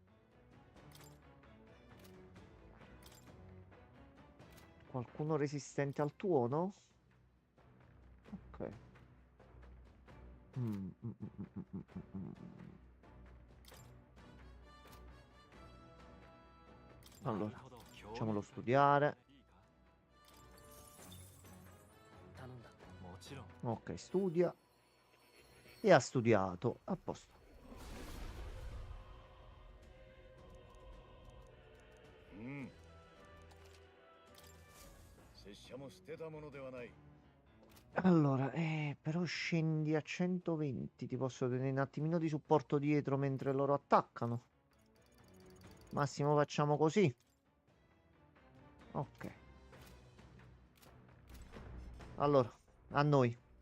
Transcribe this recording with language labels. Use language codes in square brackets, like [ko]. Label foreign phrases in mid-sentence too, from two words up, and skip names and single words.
[it] Qualcuno resistente al tuono? Ok. Allora, facciamolo studiare. [ja] 頼んだ。もちろん。 [it] Ok, studia. E ha studiato. A posto. [ja] うん拙者も捨てたものではない。 [it] Allora, però scendi a 120. Ti posso tenere un attimino di supporto dietro mentre loro attaccano. Massimo facciamo così. Ok. Allora, a noi.